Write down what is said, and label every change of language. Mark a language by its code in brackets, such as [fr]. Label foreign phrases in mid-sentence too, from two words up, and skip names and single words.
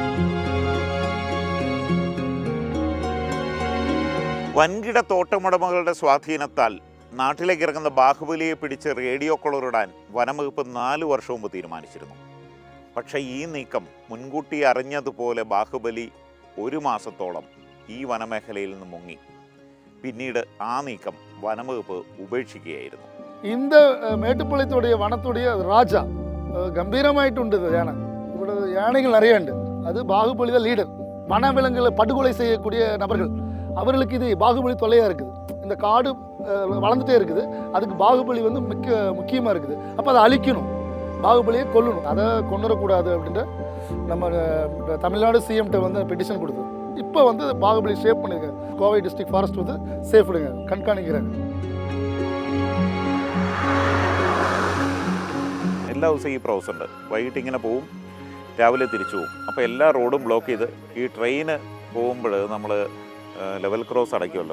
[ml] വൻകിട തോട്ടമുടമകളുടെ സ്വാധീനത്താൽ നാട്ടിലേക്ക് ഇറങ്ങുന്ന ബാഹുബലിയെ പിടിച്ച് റേഡിയോ കോളറിടാൻ വനംവകുപ്പ് 4 വർഷം മുമ്പ് തീരുമാനിച്ചിരുന്നു. പക്ഷേ ഈ നീക്കം മുൻകൂട്ടി അറിഞ്ഞതുപോലെ ബാഹുബലി 1 മാസത്തോളം ഈ വനമേഖലയിൽ നിന്ന് മുങ്ങി. പിന്നീട് ആ നീക്കം വനംവകുപ്പ് ഉപേക്ഷിക്കുകയായിരുന്നു. [ta] இந்த மேட்டுப்பாளையத்துடைய வனத்துடைய ராஜா கம்பீரமாயிட்டு யானை. இவ்வளோ யானைகள் நிறைய உண்டு. அது பாகுபலி தான் லீடர். வனவிலங்குகளை படுகொலை செய்யக்கூடிய நபர்கள், அவர்களுக்கு இது பாகுபலி தொல்லையாக இருக்குது. இந்த காடு வளர்ந்துட்டே இருக்குது, அதுக்கு பாகுபலி வந்து முக்கியமாக இருக்குது. அப்போ அதை அழிக்கணும், பாகுபலியை கொல்லணும், அதை கொண்டுடக்கூடாது அப்படின்ற நம்ம தமிழ்நாடு சிஎம்கிட்ட வந்து பெட்டிஷன் கொடுத்தோம். இப்போ வந்து பாகுபலி சேஃப் பண்ணியிருக்காங்க. கோவை டிஸ்ட்ரிக்ட் ஃபாரஸ்ட் வந்து சேஃப் விடுங்க, கண்காணிக்கிறாங்க. [ml] എല്ലാ ദിവസവും ഈ പ്രോസസ് ഉണ്ട്. വൈകിട്ട് ഇങ്ങനെ പോവും, രാവിലെ തിരിച്ചു പോവും. അപ്പോൾ എല്ലാ റോഡും ബ്ലോക്ക് ചെയ്ത് ഈ ട്രെയിന് പോകുമ്പോൾ നമ്മൾ ലെവൽ ക്രോസ് അടയ്ക്കുമല്ലോ.